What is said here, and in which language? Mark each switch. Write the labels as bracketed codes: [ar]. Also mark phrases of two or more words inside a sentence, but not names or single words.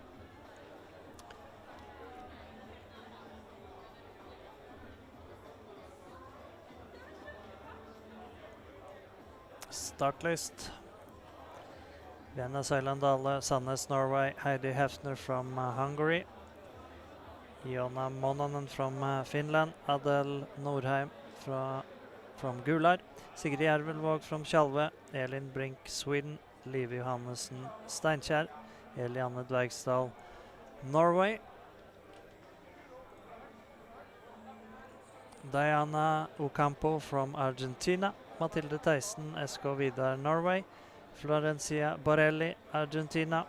[en] Start list. Lena Søyland Dale, Sandnes, Norway. Heidi Hefner from Hungary. Jonna Mononen from Finland. Adel Norheim from Gular. Sigrid Jervelvåg from Tjalve. Elin Brink, Sweden. Liv Johannesen, Steinkjer. Eliane Dvergsdal, Norway. Diana Ocampo from Argentina. Mathilde Theisen, SK Vidar, Norway. Florencia Borelli, Argentina.